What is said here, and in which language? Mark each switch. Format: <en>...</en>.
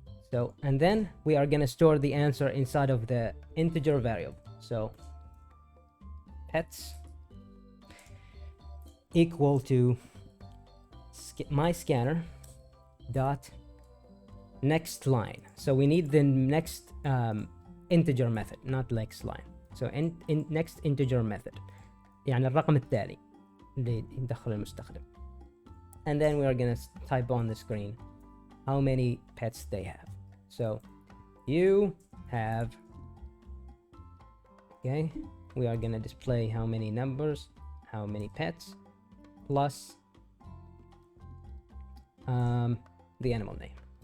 <en>So, and then we are gonna store the answer inside of the integer variable. So, pets equal to my scanner dot next line. So we need the next integer method, not next line. So in next integer method</en> <ar>يعني الرقم التالي اللي يدخل المستخدم.</ar> <en>And then we are gonna type on the screen how many pets they have. So you have, okay, we are gonna display how many numbers, how many pets, plus the animal name.</en>